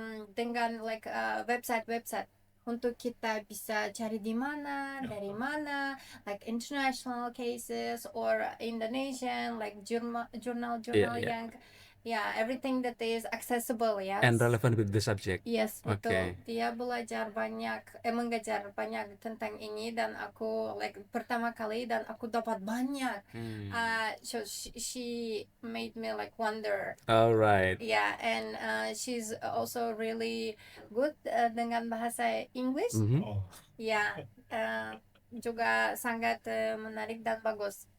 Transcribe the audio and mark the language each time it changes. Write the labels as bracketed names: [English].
[Indonesian] dengan like website-website untuk kita bisa cari di mana, dari mana, like international cases or Indonesian, like jurnal-jurnal yang everything that is accessible, yes. [English] And relevant with the subject. Yes, betul. Okay. [Indonesian] Dia belajar banyak, mengajar banyak tentang ini dan aku like pertama kali dan aku dapat banyak. [English] So she made me like wonder. Alright. Yeah, and she's also really good dengan bahasa English. Oh. [Indonesian] Ya, juga sangat menarik dan bagus.